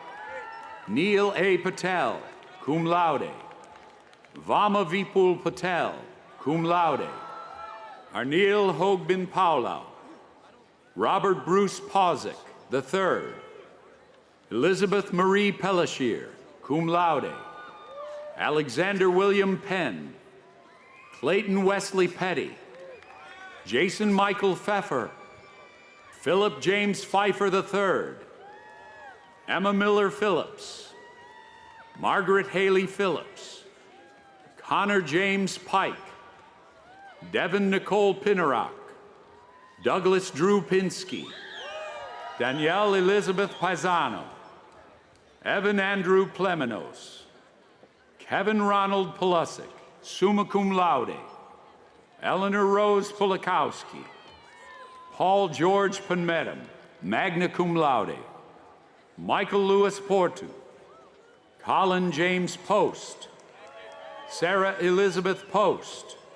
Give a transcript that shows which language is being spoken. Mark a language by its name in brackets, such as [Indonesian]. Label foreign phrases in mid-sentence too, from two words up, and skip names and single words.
[English] Neil A. Patel, [Latin] cum laude. [English] Vama Vipul Patel, [Latin] cum laude. [English] Arnil Hogbin Paulau. Robert Bruce Posick, III. Elizabeth Marie Pellissier, [Latin] cum laude. [English] Alexander William Penn. Clayton Wesley Petty. Jason Michael Pfeffer. Philip James Pfeiffer III. Emma Miller Phillips. Margaret Haley Phillips. Connor James Pike. Devin Nicole Pinnerock. Douglas Drew Pinsky. Danielle Elizabeth Paisano. Evan Andrew Plemenos. Kevin Ronald Pulisic, [Latin] summa cum laude. [English] Eleanor Rose Pulikowski. Paul George Panmettum, [Latin] magna cum laude. [English] Michael Lewis Portu. Colin James Post. Sarah Elizabeth Post.